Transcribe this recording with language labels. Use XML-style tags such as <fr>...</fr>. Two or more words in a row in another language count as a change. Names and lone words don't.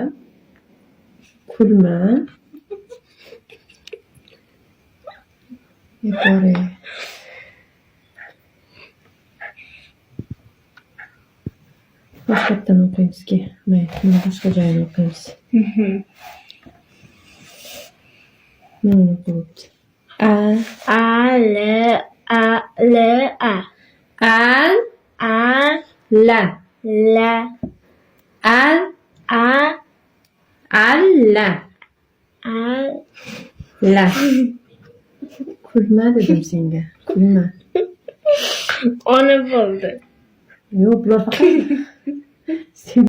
<uz>Kulma. Bore. Boshqatdan o'qiymiz-ki. Mana boshqa joyini o'qiymiz. Mana o'qiyapti.</uz> <ar>A-L-A. Al-la. La. Al-la. La.</ar> <uz>Kulma dedim senga. Kulma. Ona bo'ldi. Yo'q, bular faqat</uz>